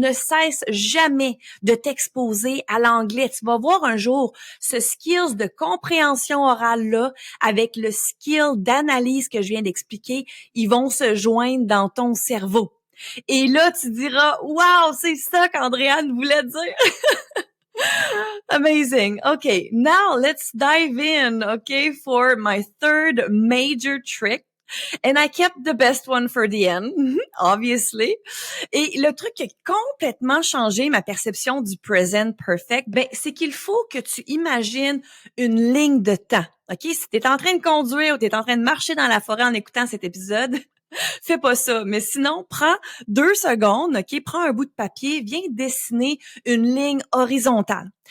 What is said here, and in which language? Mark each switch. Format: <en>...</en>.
<fr>Ne cesse jamais de t'exposer à l'anglais. Tu vas voir un jour ce skills de compréhension orale-là avec le skill d'analyse que je viens d'expliquer, ils vont se joindre dans ton cerveau. Et là, tu diras, wow, c'est ça qu'Andréane voulait dire.</fr> <en>Amazing. Okay, now let's dive in, okay, for my third major trick. And I kept the best one for the end, obviously.</en> <fr>Et le truc qui a complètement changé ma perception du present perfect, ben, c'est qu'il faut que tu imagines une ligne de temps. OK? Si t'es en train de conduire ou t'es en train de marcher dans la forêt en écoutant cet épisode, fais pas ça. Mais sinon, prends 2 secondes, OK? Prends un bout de papier, viens dessiner une ligne horizontale.</fr>